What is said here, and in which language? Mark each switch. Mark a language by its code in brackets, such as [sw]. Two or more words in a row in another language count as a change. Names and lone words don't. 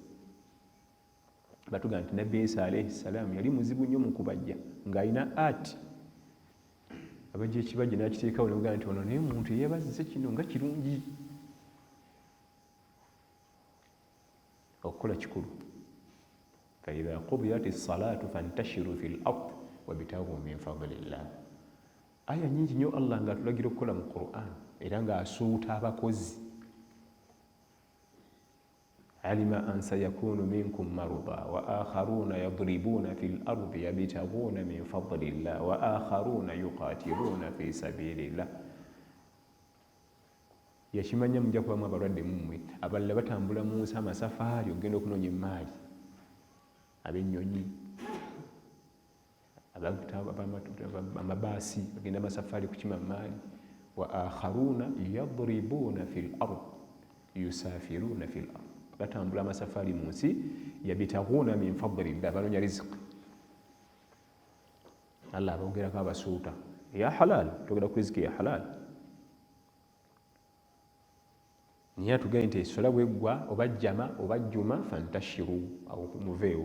[lg] Batuga nti Nabbi Isa [ar] عليه السلام [lg] yali muzibu nnyo mu kubajja, ng'alina ati abajja ekibajja n'akiteekawo, ne bagamba nti ono naye muntu yeebazise kino nga kirungi. Okukola kikulu. [ar] فإذا قضيت الصلاة فانتشروا في الأرض وابتغوا من فضل الله. [lg] Aya nyingi nnyo Allah ng'atulagira okukola mu Qur'an, era ng'asuuta abakozi. [ar] علم أن سيكون منكم مرضى وآخرون يضربون في الأرض يبتغون من فضل الله وآخرون يقاتلون في سبيل الله. [lg] Yakimanya mujja kubamu abalwadde mummwe, abalala batambula mu nsi amasafaari okugenda okunoonya emmaali, ab'ennyonyi, amabaasi bagenda amasafaari kukima maali. [ar] وآخرون يضربون في الأرض يسافرون في الأرض, [lg] batambula amasafaari mu nsi, [ar] يبتغون من فضل الله, [lg] banoonya riziki. Allah abogerako abasuuta ya halal, togera ku riziki ya halal. Niye atugambye nti esswala bweggwa oba jjama oba jjuma fantashiru, awo muveewo.